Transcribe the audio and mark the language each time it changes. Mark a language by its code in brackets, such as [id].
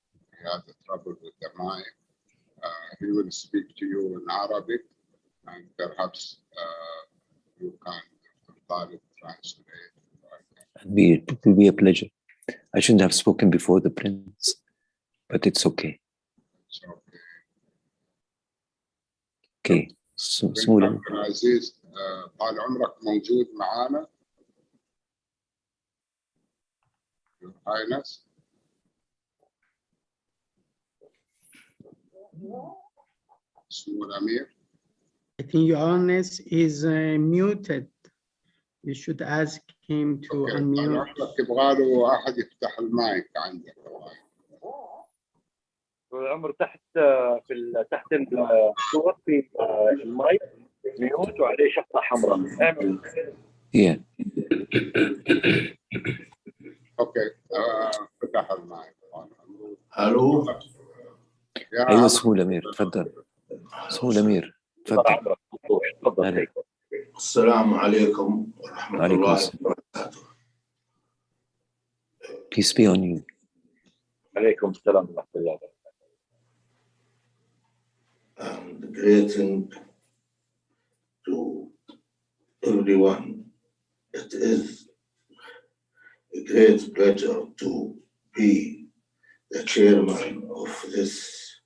[en] He had trouble with the mic. He will speak to you in Arabic, and perhaps you can translate. It will be a pleasure. I shouldn't have spoken before the Prince, but it's okay. It's okay. Okay. [ar] عبد العزيز طال عمرك موجود معانا؟ [en] Your Highness. Small Amir. I think Your Highness is muted. You should ask him to unmute. [ar] يبغى له أحد يفتح المايك عندك. العمر تحت تحت الصور في المايك ميوت وعليه شفطه حمراء. اعمل. [en] Yeah. [ar] اوكي فتح المايك. الو. ايوه سمو الامير تفضل. سمو الامير تفضل. تفضل. السلام عليكم ورحمه الله وبركاته. [en] Peace be on you. [ar] عليكم السلام ورحمه الله وبركاته. [en] And greeting to everyone. It is a great pleasure to be the chairman of this